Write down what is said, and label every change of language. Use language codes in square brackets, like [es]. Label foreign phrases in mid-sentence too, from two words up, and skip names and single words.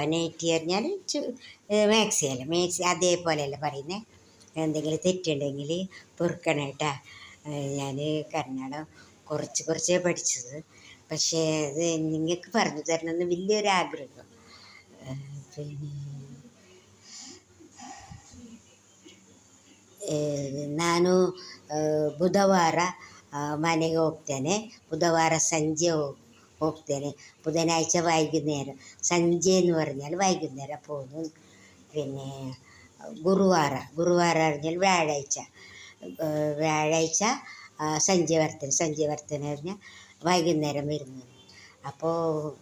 [ml] നൈറ്റി പറഞ്ഞാൽ മാക്സി അതേപോലെയല്ല പറയുന്നത്. എന്തെങ്കിലും തെറ്റുണ്ടെങ്കിൽ പൊറുക്കണം കേട്ടാ. ഞാൻ കന്നഡം കുറച്ചേ പഠിച്ചത്. പക്ഷേ അത് നിങ്ങൾക്ക് പറഞ്ഞു തരണമെന്ന് വലിയൊരാഗ്രഹം. [kn] പിന്നെ ನಾನು ಬುಧವಾರ ಮನೆಗೆ ಹೋಗ್ತೇನೆ. ಬುಧವಾರ ಸಂಜೆ ಹೋಗ್ತೇನೆ. [ml] ബുധനാഴ്ച വൈകുന്നേരം, സന്ധ്യ എന്ന് പറഞ്ഞാൽ വൈകുന്നേരം പോകുന്നു. പിന്നെ ഗുരുവാര പറഞ്ഞാൽ വ്യാഴാഴ്ച സന്ധ്യ വർത്തന പറഞ്ഞാൽ വൈകുന്നേരം വരുന്നത്.